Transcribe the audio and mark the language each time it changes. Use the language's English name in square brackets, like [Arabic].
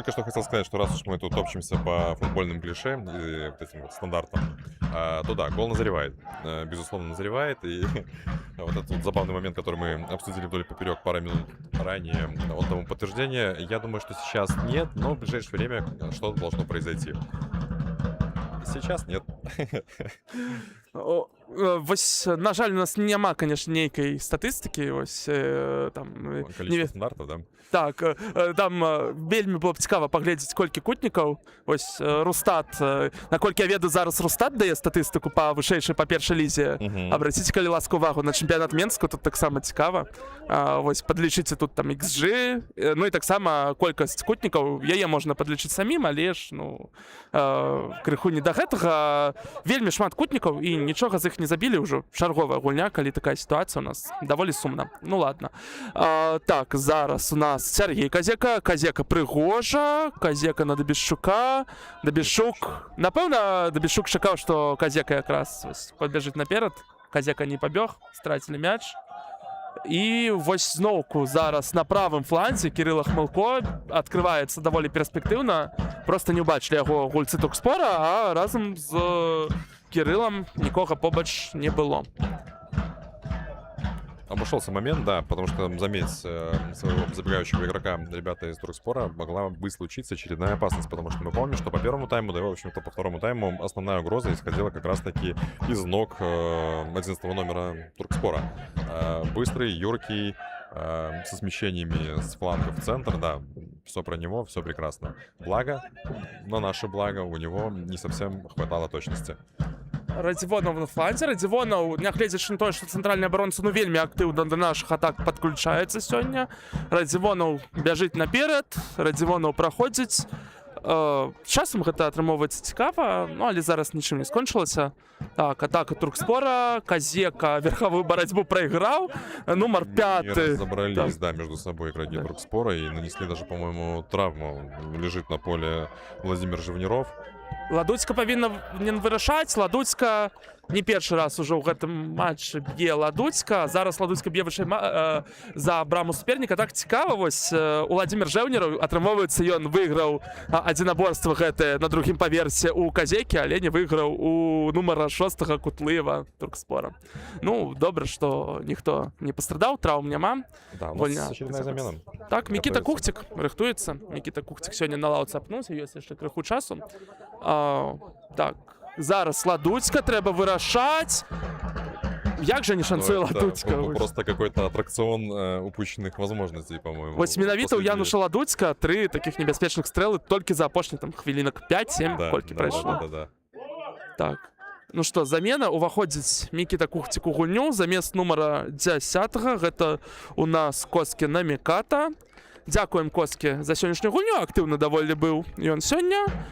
[Russian] Только что хотел сказать, что раз уж мы тут топчемся по футбольным клише и вот этим вот стандартам, то да, гол назревает, безусловно назревает, и вот этот вот забавный момент, который мы обсудили вдоль и поперек пару минут ранее, он тому подтверждение. Я думаю, что сейчас нет, но в ближайшее время что-то должно произойти. Сейчас нет. [Belarusian] Вось, на жаль, у нас няма, конечно, нейкай статыстыкі, вось, там... [Russian] Количество стандартов, да? [Belarusian] Так, там вельмі было б цікава паглядзець, колькі кутнікаў. Вось, Рустат, наколькі я ведаю, зараз Рустат дае статыстыку па вышэйшай, па першай лізе. Абраціце, калі ласка, увагу на чэмпіянат Менску, тут таксама цікава. Вось, падлічыце тут там XG, ну і таксама колькасць кутнікаў, яе можна падлічыць самім, але ж, ну, крыху не да гэтага. Вельмі шмат кутнікаў, і нічога з іх не забілі ўжо. Чарговая гульня, калі такая сітуацыя у нас даволі сумна. [Russian] Ну ладно. [Belarusian] Так, зараз у нас Сергей Казека, Казека Прыгожа, Казека на Дабішчука, Дабішчук. Напэўна, Дабішчук чакаў, што Казека якраз пабяжыць наперад. Казека не пабег, страцілі мяч. І вось зноўку зараз на правым фланзе Кірыла Хмылко адкрываецца даволі перспектыўна. Проста не ўбачылі яго гульцы Туркспора, а разам з Кириллом нікога побач не было. [Russian] Обошелся момент, да, потому что заметь своего забегающего игрока ребята из Туркспора могла бы случиться очередная опасность, потому что мы помним, что по первому тайму, да и, в общем-то, по второму тайму основная угроза исходила как раз-таки из ног 11-го номера Туркспора. Быстрый, юркий, со смещениями с флангов в центр, да, все про него, все прекрасно. Благо, но наше благо, у него не совсем хватало точности. [Belarusian] Радзівонаў на фланзе. Радзівонаў, нягледзячы на тое, што цэнтральны абаронца, ну, вельмі актыўна да нашых атак падключаецца сёння. Радзівонаў бяжыць наперад, Радзівонаў праходзіць. Часам гэта атрымоўваецца цікава, ну, але зараз нічым не скончылася. Так, атака Туркспора, Казека верховую барацьбу прайграў, нумар 5. [Russian] Не разобрались, да, между собой игроки Туркспора и нанесли даже, по-моему, травму. Лежит на поле Владимир Живниров. [Belarusian] Ладуцька павінна не вырашаць. Ладуцька не першы раз уже ў гэтым матчы б'е Ладуцька. Зараз Ладуцька б'е вышэй за браму суперніка. Так цікава, вось Уладзімір Жэўнераў, атрымоўваецца, ён выйграў адзінаборства гэтае на другім паверсе ў Казекі, але не выйграў у нумара 6 Кутлыева Туркспора. Ну, добра, што ніхто не пастрадаў, траўм няма. [Russian] Да, у нас очередная замена. [Belarusian] Так, Мікіта [Russian] Готовится. [Belarusian] Кухцік рыхтуецца. Мікіта Кухцік сёння на лаўцы апнуўся, ёсць яшчэ крыху часу. Так, зараз Ладуцька трэба вырашаць. Як же не шанцуе Ладуцька? [Russian] Просто какой-то аттракцион упущенных возможностей, по-моему. [Belarusian] Вось менавіта ў Януша Ладуцька 3 такіх небяспечных стрэлы толькі за апошні там хвілінак 5-7 колькі прайшло. [Russian] Да. [Belarusian] Так. Ну што, замена, уваходзіць Мікіта Кухцік у гульню замест нумара 10. Гэта у нас Коскі на Міката. Дзякуем Коскі за сённяшнюю гульню, актыўна даволі быў ён сёння.